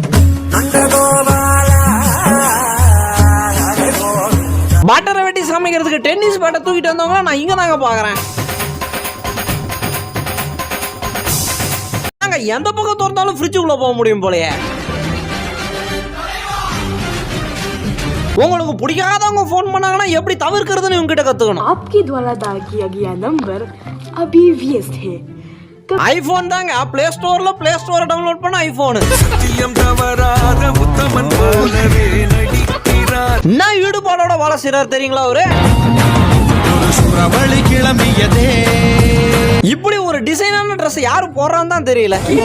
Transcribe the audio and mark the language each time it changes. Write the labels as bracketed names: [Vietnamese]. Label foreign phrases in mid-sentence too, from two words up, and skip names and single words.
[Tamil] பட்டரை வெட்டி சமைக்கிறதுக்கு டென்னிஸ் பேட்டை தூக்கிட்டு வந்தவங்க நான் இங்க தாங்க பாக்குறேன். நாங்க எந்த பக்கம் திறந்தாலும் ஃப்ரிட்ஜுக்குள்ள போக முடியும் போலயே. உங்களுக்கு பிடிக்காதவங்க போன் பண்ணாங்கன்னா எப்படி தவிர்க்கிறதுன்னு உங்ககிட்ட கத்துக்கணும். [Hindi] आपके द्वारा डायल किया गया नंबर अभी व्यस्त है. [Tamil] ஐபோன் தாங்க, பிளே ஸ்டோர்ல பிளே ஸ்டோரை டவுன்லோட் பண்ண ஐபோன். என்ன ஈடுபாடோட வேலை செய்றார் தெரியுங்களா அவரு? இப்படி ஒரு டிசைனான ட்ரெஸ் யாரு போடுறான்னு தான் தெரியல.